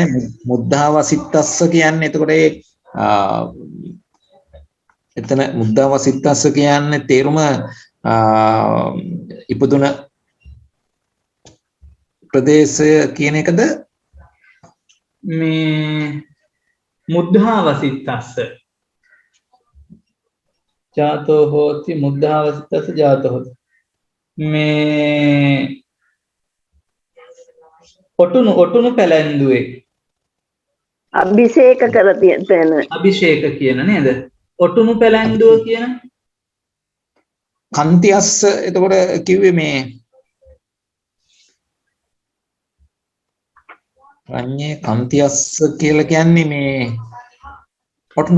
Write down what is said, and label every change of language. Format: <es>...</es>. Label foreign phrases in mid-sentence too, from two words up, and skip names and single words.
<si>මුද්ධාවසිතස්ස කියන්නේ එතකොට එතන මුද්ධාවසිතස්ස කියන්නේ තේරුම ඉපදුන ප්‍රදේශය කියන එකද?</si> <pi>මේ මුද්ධාවසිතස්ස ජාතෝ හෝති මුද්ධාවසිතස්ස ජාතෝ හෝති</pi> <si>මේ ඔටුනු පැලැන්දුවේ අභිෂේක කර තියෙන අභිෂේක කියන නේද? ඔටුනු පැලැන්දුව කියන කන්තියස්ස එතකොට කිව්වේ මේ</si> <pi>රඤ්ඤේ කන්තියස්ස</pi> <si>කියලා කියන්නේ මේ ඔටුනු</si>